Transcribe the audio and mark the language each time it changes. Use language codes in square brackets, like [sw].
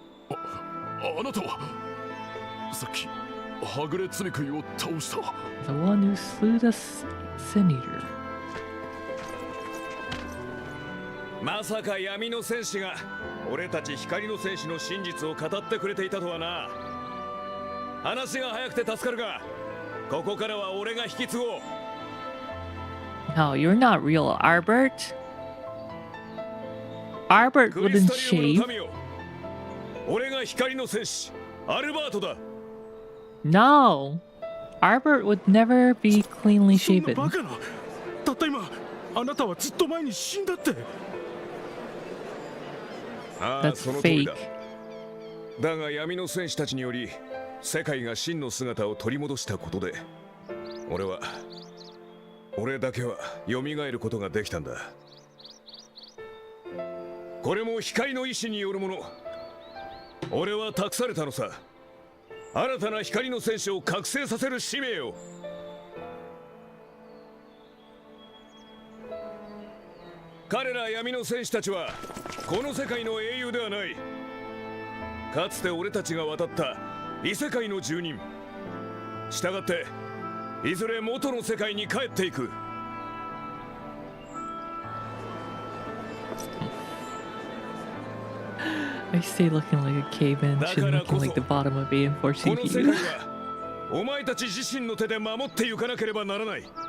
[ja] あなたはさっきはぐれ罪食いを倒した [en] The one who slew the Sin Eater. [ja] まさか闇の戦士が俺たち光の戦士の真実を語ってくれていたとはな。話が早くて助かるが、ここからは俺が引き継ごう。 [en] No, you're not real, Albert. Albert wouldn't shave. [ja] 俺が光の戦士アルバートだ。 [en] No, Albert would never be cleanly shaven. [ja] バカな。たった今あなたはずっと前に死んだって。 [en] That's fake. [ja] だが闇の戦士たちにより世界が真の姿を取り戻したことで俺だけは蘇ることができたんだ。これも光の意志によるもの。俺は託されたのさ。新たな光の戦士を覚醒させる使命を。彼ら闇の戦士たちはこの世界の英雄ではない。かつて俺たちが渡った異世界の住人。したがっていずれ元の世界に帰っていく。 [en] I stay looking like a cave-in, shit looking like the bottom of AM4 [ja] この世界 [en] CPU. [ja] はお前たち自身の手で守っていかなければならない。